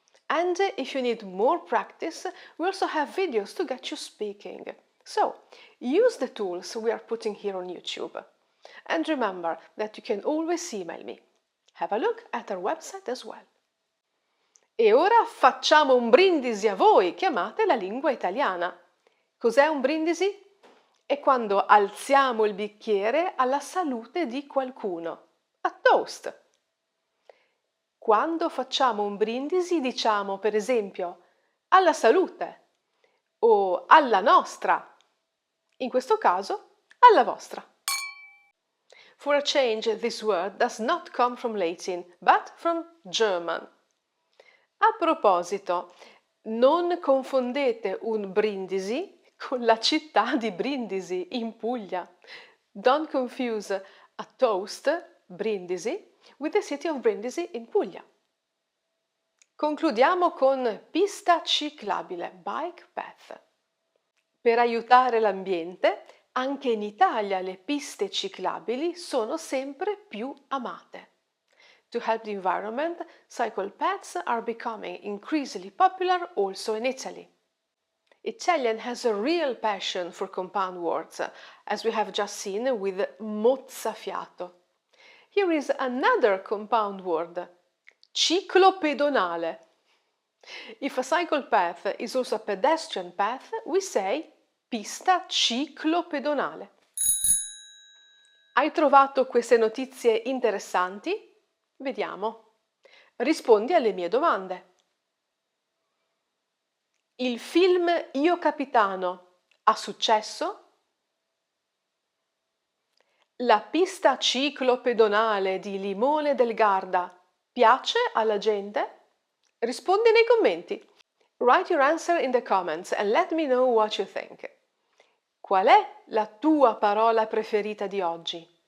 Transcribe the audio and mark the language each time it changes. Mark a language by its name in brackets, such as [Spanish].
[English] And if you need more practice, we also have videos to get you speaking. So, use the tools we are putting here on YouTube. And remember that you can always email me. Have a look at our website as well. [Italian] E ora facciamo un brindisi a voi che amate la lingua italiana. Cos'è un brindisi? È quando alziamo il bicchiere alla salute di qualcuno. [English] A toast. [Italian] Quando facciamo un brindisi diciamo per esempio alla salute o alla nostra. In questo caso alla vostra. [English] For a change, this word does not come from Latin, but from German. [Italian] A proposito, non confondete un brindisi con la città di Brindisi, in Puglia. [English] Don't confuse a toast, Brindisi, with the city of Brindisi in Puglia. [Italian] Concludiamo con pista ciclabile, [English] bike path. [Italian] Per aiutare l'ambiente, anche in Italia le piste ciclabili sono sempre più amate. [English] To help the environment, cycle paths are becoming increasingly popular also in Italy. Italian has a real passion for compound words, as we have just seen with mozzafiato. Here is another compound word, ciclopedonale. If a cycle path is also a pedestrian path, we say pista ciclopedonale. [Italian] Hai trovato queste notizie interessanti? Vediamo. Rispondi alle mie domande. Il film Io Capitano ha successo? La pista ciclopedonale di Limone del Garda piace alla gente? Rispondi nei commenti. [English] Write your answer in the comments and let me know what you think. [Italian] Qual è la tua parola preferita di oggi?